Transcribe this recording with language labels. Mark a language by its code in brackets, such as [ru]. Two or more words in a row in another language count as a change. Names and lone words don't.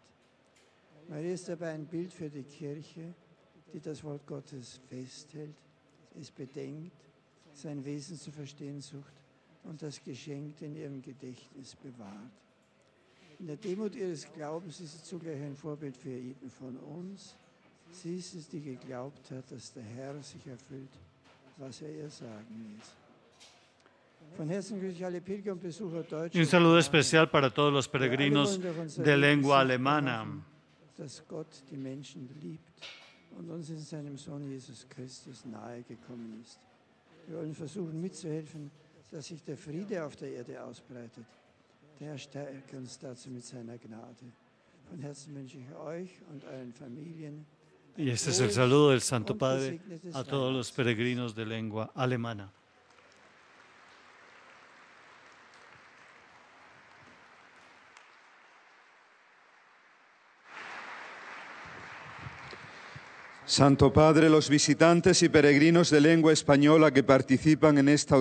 [de] Maria ist dabei ein Bild für die Kirche, die das Wort Gottes festhält, es bedenkt, sein Wesen zu verstehen sucht und das Geschenk in ihrem Gedächtnis bewahrt. In der Demut ihres Glaubens ist sie zugleich ein Vorbild für jeden von uns, Sie ist es, die geglaubt hat, dass der Herr sich erfüllt, was ihr sagen ließ. Von Herzen grüße ich alle Pilger und Besucher deutscher [es] Y un saludo [de] Sprache. [es] especial para todos los [de] Wir alle [es] peregrinos [de] wollen durch unser [es] de [de] Leben [es] lengua [de] sichtbar [es] alemana. [de] machen, dass Gott die Menschen liebt und uns in seinem Sohn Jesus Christus nahe gekommen ist. Wir wollen versuchen mitzuhelfen, dass sich der Friede auf der Erde ausbreitet. Der Herr stärke uns dazu mit seiner Gnade. Von Herzen wünsche ich euch und euren Familien [es] Y este es el saludo del Santo Padre a todos los peregrinos de lengua alemana. Santo Padre, los visitantes y peregrinos de lengua española que participan en esta